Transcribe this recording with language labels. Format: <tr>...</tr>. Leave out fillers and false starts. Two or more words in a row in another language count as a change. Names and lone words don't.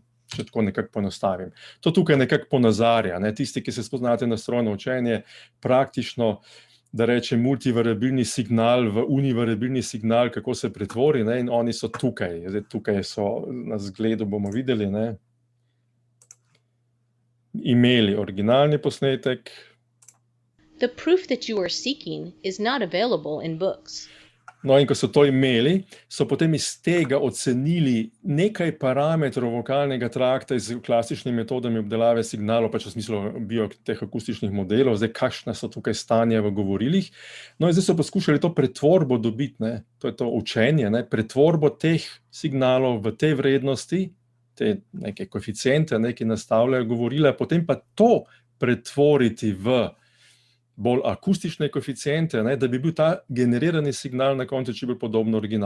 <sl>Če tako nekako poenostavim. To tukaj nekako ponazarja, tisti, ki se spoznate na strojno učenje, praktično, da rečem, multivariabilni signal v univariabilni signal, kako se pretvori, in oni so tukaj. Zdaj, tukaj so na zgledu, bomo videli, imeli originalni posnetek.</sl> <en>The proof that you are seeking is not available in books.</en> <sl>No, in ko so to imeli, so potem iz tega ocenili nekaj parametrov vokalnega trakta z klasičnimi metodami obdelave signalov, pač v smislu teh akustičnih modelov, zdaj kakšna so tukaj stanja v govorilih. No, in zdaj so poskušali to pretvorbo dobiti, to je to učenje, pretvorbo teh signalov v te vrednosti, te neke koeficiente, ki nastavljajo govorila, potem pa to pretvoriti v bolj akustične koeficiente, da bi bil ta generirani signal na koncu čim bolj podobno originalnemu.</sl>